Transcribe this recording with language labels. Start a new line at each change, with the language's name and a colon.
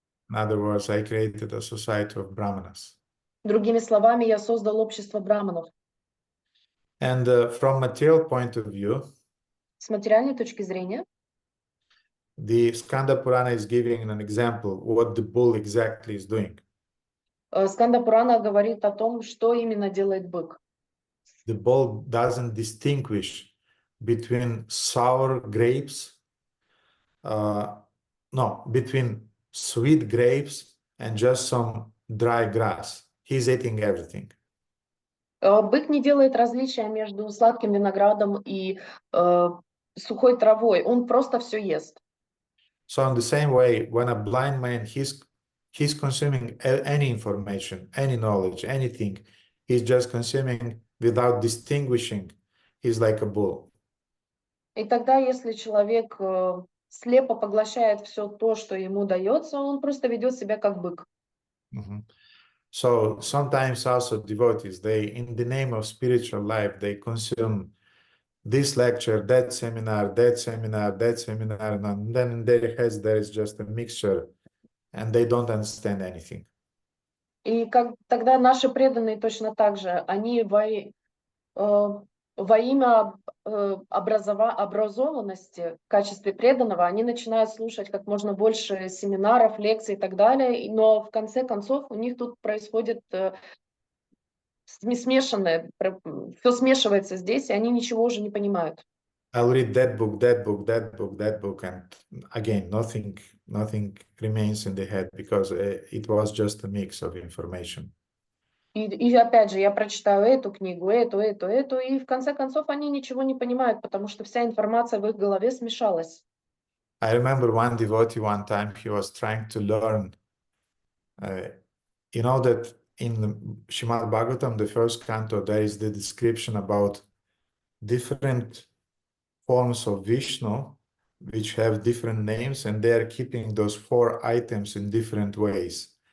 English: In other words, I created a society of brahmanas.
Russian: Другими словами, я создал общество браманов.
English: And from material point of view,
Russian: С материальной точки зрения,
English: the Skanda Purana is giving an example what the bull exactly is doing.
Russian: Сканда Пурана говорит о том, что именно делает бык.
English: The bull doesn't distinguish between sour grapes, between sweet grapes and just some dry grass. He's eating everything.
Russian: Бык не делает различия между сладким виноградом и сухой травой. Он просто все ест.
English: So in the same way, when a blind man, he's consuming any information, any knowledge, anything. He's just consuming without distinguishing. He's like a bull.
Russian: И тогда, если человек слепо поглощает все то, что ему дается, он просто ведет себя как бык.
English: So sometimes also devotees, they, in the name of spiritual life, they consume this lecture, that seminar, that seminar, that seminar, and then in their heads there is just a mixture, and they don't understand anything.
Russian: И тогда наши преданные точно так же, они во имя образованности в качестве преданного, они начинают слушать как можно больше семинаров, лекций и так далее, но в конце концов у них тут происходит смешанное, все смешивается здесь, и они ничего уже не понимают.
English: I'll read that book, that book, that book, that book, and again, nothing remains in the head because it was just a mix of information.
Russian: И опять же, я прочитаю эту книгу, эту, и в конце концов они ничего не понимают, потому что вся информация в их голове смешалась.
English: I remember one devotee one time, he was trying to learn, you know that in the Shrimad-Bhagavatam, the first canto, there is the description about different forms of Vishnu, which have different names, and they are keeping those 4 items in different ways.